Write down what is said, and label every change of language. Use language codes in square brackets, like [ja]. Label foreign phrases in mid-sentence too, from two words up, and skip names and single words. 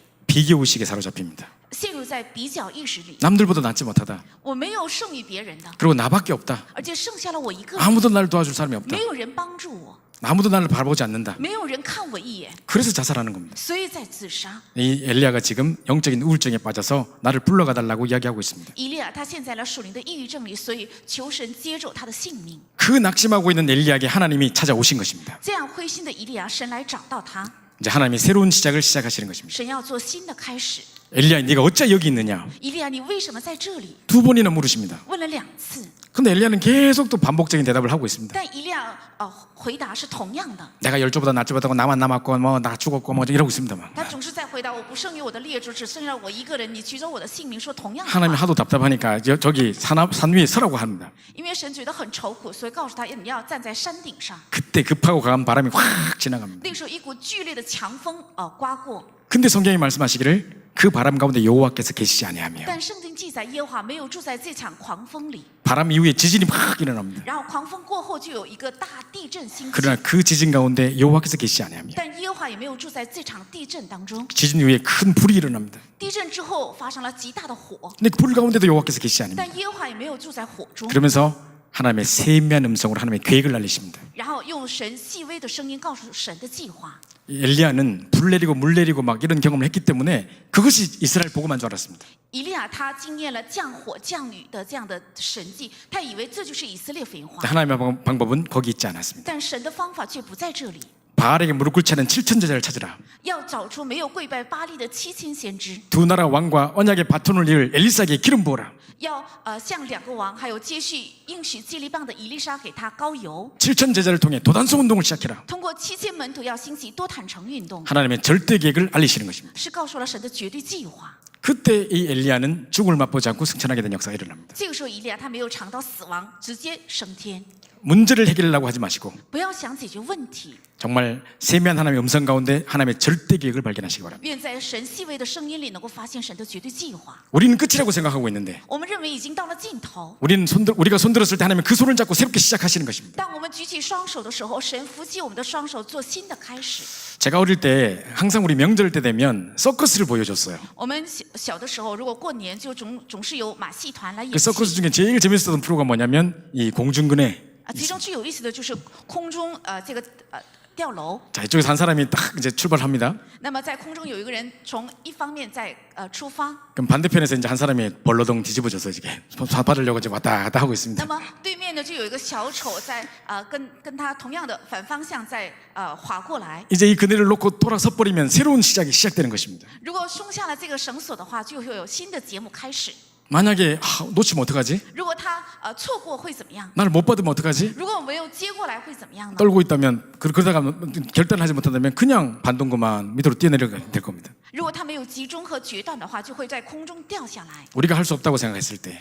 [ko] 비교의식에 사로잡힙니다. [zh] 陷入在比较意识里。 [ko] 남들보다 낫지 못하다. [zh] 我没有胜于别人的， [ko] 그리고 나밖에 없다. [zh] 而且剩下了我一个人， [ko] 아무도 나를 도와줄 사람이 없다. [zh] 没有人帮助我。 [ko] 아무도 나를 바라보지 않는다. [zh] 没有人看我一眼， [ko] 그래서 자살하는 겁니다. [zh] 所以在自杀。 [ko] 이 엘리야가 지금 영적인 우울증에 빠져서 나를 불러가 달라고 이야기하고 있습니다. [zh] 以利亚他陷在了属灵的抑郁症里，所以求神接走他的性命。 [ko] 그 낙심하고 있는 엘리야에게 하나님이 찾아오신 것입니다. [zh] 这样灰心的以利亚，神来找到他， [ko] 이제 하나님이 새로운 시작을 시작하시는 것입니다. [zh] 神要做新的开始。 [ko] 엘리야, 네가 어째 여기 있느냐? [zh] 以利亚，你为什么在这里？ [ko] 두 번이나 물으십니다. [zh] 问了2次， [ko] 근데 엘리야는 계속 또 반복적인 대답을 하고 있습니다. [zh] 但以利亚回答是同样的。 [ko] 내가 열조보다 낫지보다고 나만 남았고 뭐 나 죽었고 뭐 이러고 있습니다. 막. [zh] 他总是在回答我不胜于我的列祖，只剩下我一个人，你取走我的性命，说同样的 [ko] 하나님이 [zh] 话。 [ko] 하도 답답하니까 저기 산 위에 서라고 합니다. [zh] 因为神觉得很愁苦，所以告诉他你要站在山顶上。 [ko] 그때 급하고 강한 바람이 확 지나갑니다. [zh] 那个时候，一股剧烈的强风刮过， [ko] 근데 성경이 말씀하시기를 그 바람 가운데 여호와께서 계시지 아니하며 [zh] 但圣经记载耶和华没有住在这场狂风里。 [ko] 바람 이후에 지진이 확 일어납니다. [zh] 然后狂风过后就有一个大地震兴起， [ko] 그러나 그 지진 가운데 여호와께서 계시지 아니하며 [zh] 但耶和华也没有住在这场地震当中。 [ko] 지진 이후에 큰 불이 일어납니다. [zh] 地震之后发生了极大的火， [ko] 근데 그 불 가운데도 여호와께서 계시지 아니하며 [zh] 但耶和华也没有住在火中。 [ko] 그러면서 하나님의 세미한 음성으로 하나님의 계획을 알리십니다. [zh] 然后用神细微的声音告诉神的计划。 [ko] 이 엘리야는 불 내리고 물 내리고 막 이런 경험을 했기 때문에 그것이 이스라엘 복음한 줄 알았습니다. [zh] 以利亚他经验了降火降雨的这样的神迹，他以为这就是以色列福音化。 [ko] 하나님의 방법은 거기 있지 않았습니다. [zh] 但神的方法却不在这里， [ko] 바알에게 무릎 꿇지 않은 7천 제자를 찾으라. [zh] 要找出没有跪拜巴利的7000先知， [ko] 두 나라 왕과 언약의 바톤을 이을 엘리사에게 기름 부어라. [zh] 要向2个王还有接续应许接力棒的以利沙给他膏油。 [ko] 7천 제자를 통해 도단성 운동을 시작해라. [zh] 通过7000门徒要兴起多坦诚运动， [ko] 하나님의 절대 계획을 알리시는 것입니다. [zh] 是告诉了神的绝对计划。 [ko] 그때 이 엘리야는 죽음을 맛보지 않고 승천하게 된 역사가 일어납니다. [zh] 这个时候，以利亚他没有尝到死亡，直接升天。 [ko] 문제를 해결하려고 하지 마시고 [zh] 不要想解决问题， [ko] 정말 세미한 하나님의 음성 가운데 하나님의 절대 계획을 발견하시기 바랍니다. [zh] 愿在神细微的声音里能够发现神的绝对计划。 [ko] 우리는 끝이라고 생각하고 있는데 [zh] 我们认为已经到了尽头， [ko] 우리가 손들었을 때 하나님은 그 손을 잡고 새롭게 시작하시는 것입니다. [zh] 当我们举起双手的时候，神扶起我们的双手，做新的开始。 [ko] 제가 어릴 때 항상 우리 명절 때 되면 서커스를 보여줬어요. [zh] 我们小的时候，如果过年就总是有马戏团来演 [ko] 그 [zh] 戏。 [ko] 서커스 중에 제일 재밌었던 프로가 뭐냐면 이 공중근에 [zh] 其中最有意思的就是空中这个吊楼。 [ko] 자 이쪽에서 한 사람이 딱 이제 출발합니다. [zh] 那么在空中有一个人从一方面在出发， [ko] 그럼 반대편에서 이제 한 사람이 벌러덩 뒤집어져서 이게 받으려고 이제 왔다 갔다 하고 [zh] 那 [ko] 있습니다. [zh] 么对面呢就有一个小丑在跟他同样的反方向在划过来。 [ko] 이제 이 그네를 놓고 돌아서 버리면 새로운 시작이 시작되는 것입니다. [zh] 如果松下了这个绳索的话，就会有新的节目开始。 [ko] 만약에 놓치면 어떡하지? [zh] 如果他错过会怎么样？ [ko] 나를 못 받으면 어떡하지? [zh] 如果我没有接过来会怎么样呢？ [ko] 떨고 있다면 그러다가 결단을 하지 못한다면 그냥 반동거만 밑으로 뛰어내려가 될 겁니다. [zh] 如果他没有集中和决断的话，就会在空中掉下来。 [ko] 우리가 할 수 없다고 생각했을 때